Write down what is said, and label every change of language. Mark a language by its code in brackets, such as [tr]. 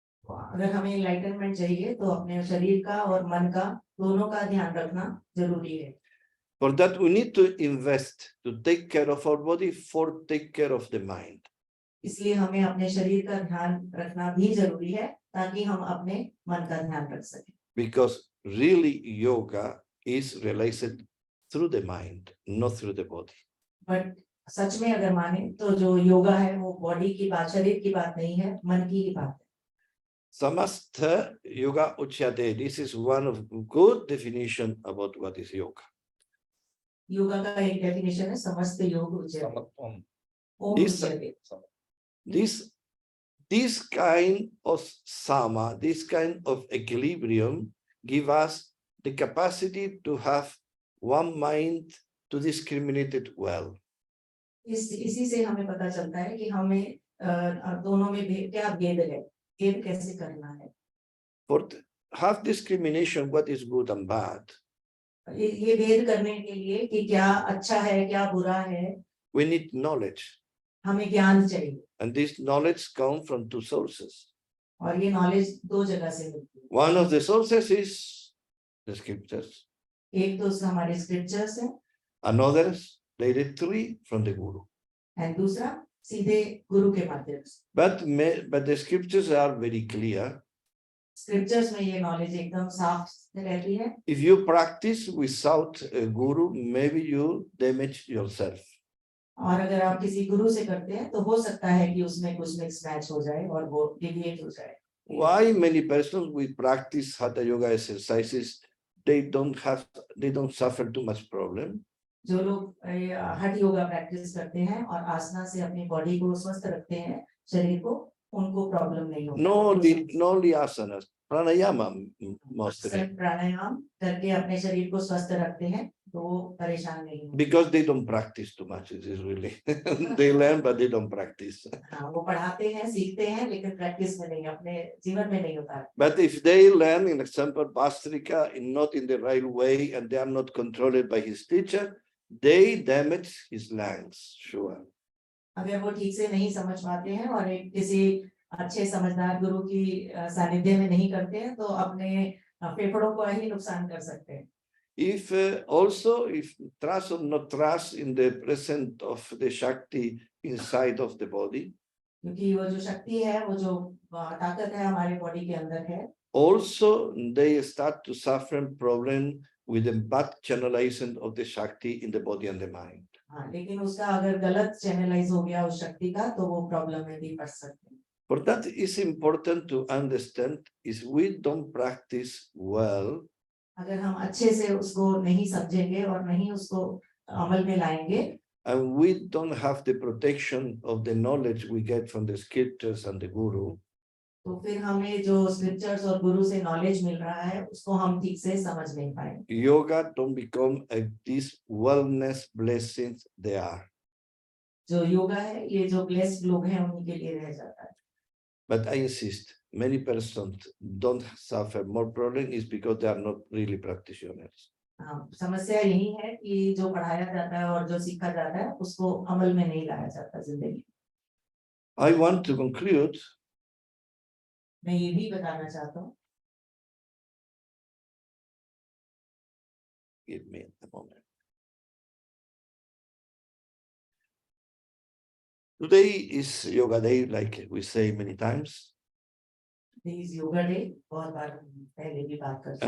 [hi] अगर हमें एनलाइटनमेंट चाहिए तो अपने शरीर का और मन का दोनों का ध्यान रखना जरूरी है. [en] For that, we need to invest to take care of our body, for take care of the mind. [hi] इसलिए हमें अपने शरीर का ध्यान रखना भी जरूरी है, ताकि हम अपने मन का ध्यान रख सकें. [en] Because really yoga is realized through the mind, not through the body. But [hi] सच में अगर माने तो जो योगा है वो बॉडी की बात, शरीर की बात नहीं है, मन की ही बात है। [sa] Samastha yoga uchyate. [en] This is one of good definition about what is yoga. [hi] Yoga का एक डेफिनेशन है [sa] समस्त योग उच्यते। [hi] ओम [en] This- [sa] उच्यते। [en] This kind of sama, this kind of equilibrium give us the capacity to have one mind to discriminate it well. [hi] इसी से हमें पता चलता है कि हमें दोनों में क्या भेद है, भेद कैसे करना है। [en] For have discrimination, what is good and bad, [hi] ये भेद करने के लिए कि क्या अच्छा है क्या बुरा है, [en] we need knowledge. [hi] हमें ज्ञान चाहिए। [en] And this knowledge comes from two sources. [hi] और ये नॉलेज दो जगह से मिलती है। [en] One of the sources is the scriptures. [hi] एक तो हमारे स्क्रिप्चर्स है, [en] Another directly from the Guru. [hi] और दूसरा सीधे गुरु के माध्यम से। [en] But the scriptures are very clear. [hi] Scriptures में ये नॉलेज एकदम साफ रहती है। [en] If you practice without a guru, maybe you damage yourself. [hi] और अगर आप किसी गुरु से करते हैं तो हो सकता है कि उसमें कुछ मिक्स मैच हो जाए और वो डिविएट हो जाए। [en] Why many persons we practice hatha yoga exercises, they don't suffer too much problem? [hi] जो लोग हठ योगा प्रैक्टिस करते हैं और आसना से अपनी बॉडी को स्वस्थ रखते हैं, शरीर को, उनको प्रॉब्लम नहीं होती। [en] No only asanas, pranayama mostly. [hi] प्राणायाम करके अपने शरीर को स्वस्थ रखते हैं तो वो परेशान नहीं होते। [en] Because they don't practice too much, it is really. They learn but they don't practice. [hi] हाँ, वो पढ़ाते हैं, सीखते हैं, लेकिन प्रैक्टिस में नहीं, अपने जीवन में नहीं होता। [en] But if they learn, in example, Bastrika, not in the right way, and they are not controlled by his teacher, they damage his lungs, sure. [hi] अगर वो ठीक से नहीं समझ पाते हैं और एक किसी अच्छे समझदार गुरु की सानिध्य में नहीं करते हैं तो अपने फेफड़ों को ही नुकसान कर सकते हैं। [en] If also if trust or not trust in the presence of the Shakti inside of the body, [hi] क्योंकि वो जो शक्ति है, वो जो ताकत है हमारे बॉडी के अंदर है, [en] also they start to suffer problem with the bad channelization of the Shakti in the body and the mind. [hi] हाँ, लेकिन उसका अगर गलत चैनलाइज हो गया उस शक्ति का तो वो प्रॉब्लम में भी पड़ सकते हैं। [en] For that is important to understand is we don't practice well. [hi] अगर हम अच्छे से उसको नहीं समझेंगे और नहीं उसको अमल में लाएंगे, [en] And we don't have the protection of the knowledge we get from the scriptures and the Guru, [hi] तो फिर हमें जो स्क्रिप्चर्स और गुरु से नॉलेज मिल रहा है उसको हम ठीक से समझ नहीं पाएंगे। [en] yoga don't become these wellness blessings they are. [hi] जो योगा है, ये जो ब्लेस्ड लोग हैं उन्हीं के लिए रह जाता है। [en] But I insist, many persons don't suffer more problem is because they are not really practitioners. [hi] हाँ, समस्या यही है कि जो पढ़ाया जाता है और जो सीखा जाता है उसको अमल में नहीं लाया जाता जिंदगी। [en] I want to conclude. [hi] मैं ये भी बताना चाहता हूँ। [en] Give me a moment. Today is yoga day, like we say many times. This yoga day, [hi] बहुत बार पहले भी बात कर